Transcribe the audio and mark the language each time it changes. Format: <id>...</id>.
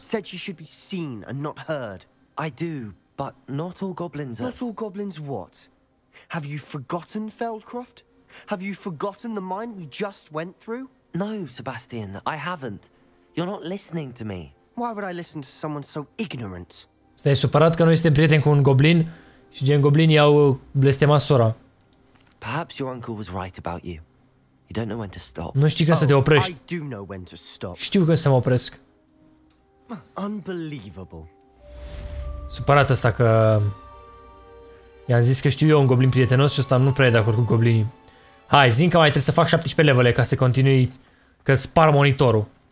<en>Said she should be seen and not heard. I do, but not all goblins are... Not all goblins what? Have you forgotten Feldcroft? Have you forgotten the mine we just went through? No, Sebastian, I haven't. You're not listening to me. Why would I listen to someone so ignorant?</en> <ro>Stai supărat că noi suntem prieteni cu un goblin și gen goblinii au blestemat sora.</ro> <en>Perhaps your uncle was right about you. You don't know when to stop.</en> <ro>Nu știi când să te oprești.</ro> <en>I do know when to stop.</en> <ro>Știu când să mă opresc.</ro> <en>Unbelievable.</en> <ro>Supărat ăsta că... I-am zis că știu eu un goblin prietenos și ăsta nu prea e de acord cu goblinii. Hai, zi că mai trebuie să fac 17 levele ca să continui, că spar monitorul.</ro>